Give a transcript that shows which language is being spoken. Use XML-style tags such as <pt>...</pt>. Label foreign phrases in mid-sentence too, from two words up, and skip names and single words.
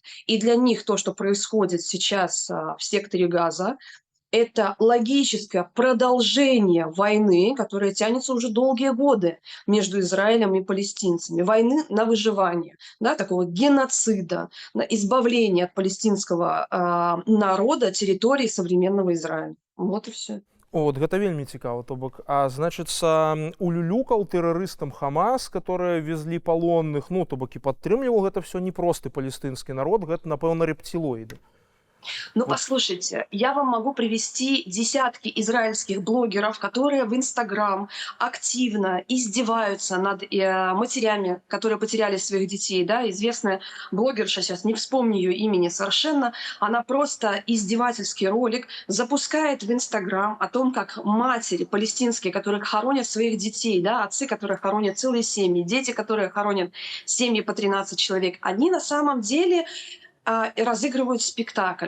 <ru>И для них то, что происходит сейчас в секторе Газа, это логическое продолжение войны, которая тянется уже долгие годы между Израилем и палестинцами. Войны на выживание, да, такого геноцида, на избавление от палестинского народа территории современного Израиля. Вот и все.</ru> <be>От гэта вельмі цікава, то бок, значыцца, улюлюкаў тэрарыстам Хамас, которые везлі палонных, то бок і падтрымліваў гэта все не просты палестынскі народ, гэта, напэўна,</be> <ru>рептилоиды. Послушайте, я вам могу привести десятки израильских блогеров, которые в Инстаграм активно издеваются над матерями, которые потеряли своих детей. Да? Известная блогерша, сейчас не вспомню ее имени совершенно, она просто издевательский ролик запускает в Инстаграм о том, как матери палестинские, которые хоронят своих детей, да, отцы, которые хоронят целые семьи, дети, которые хоронят семьи по 13 человек, они на самом деле разыгрывают спектакль.</ru>